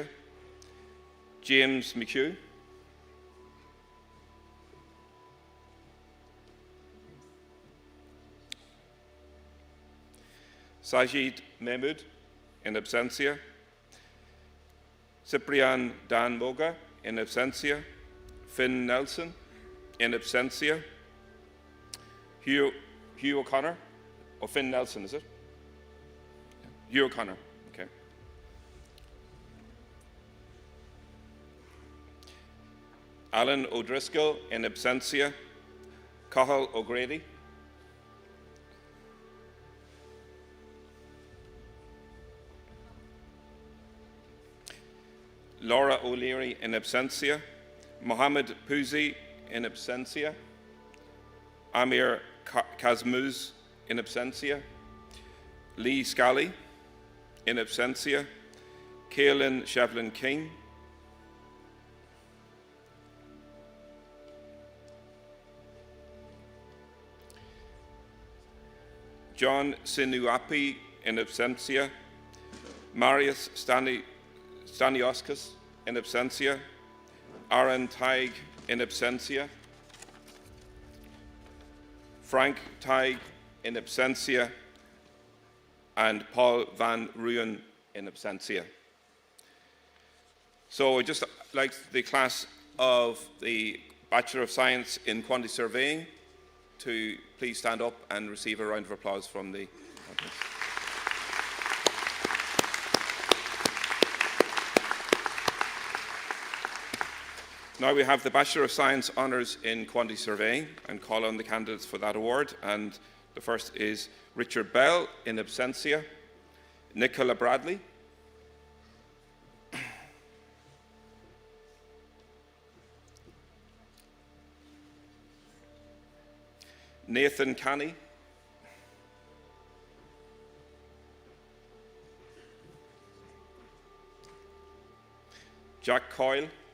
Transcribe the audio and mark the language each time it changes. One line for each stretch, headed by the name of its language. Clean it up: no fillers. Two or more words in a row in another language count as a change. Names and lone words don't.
English: James McHugh. Sajid Mehmood in absentia. Cyprian Dan Moga in absentia. Finn Nelson in absentia. Hugh O'Connor, or Finn Nelson, is it? Hugh O'Connor, okay. Alan O'Driscoll in absentia. Cathal O'Grady. Laura O'Leary in absentia. Mohammed Pouzi in absentia. Amir Kazmuz in absentia. Lee Scally in absentia. Kaelin Shevlin King. John Sinuapi in absentia. Marius Stanioskas in absentia. Aaron Teig in absentia. Frank Teig in absentia. And Paul Van Ruyen in absentia. So I'd just like the class of the Bachelor of Science in Quantity Surveying to please stand up and receive a round of applause from the audience. Now we have the Bachelor of Science Honours in Quantity Surveying, and call on the candidates for that award. And the first is Richard Bell in absentia. Nicola Bradley. Nathan Canny. Jack Coyle.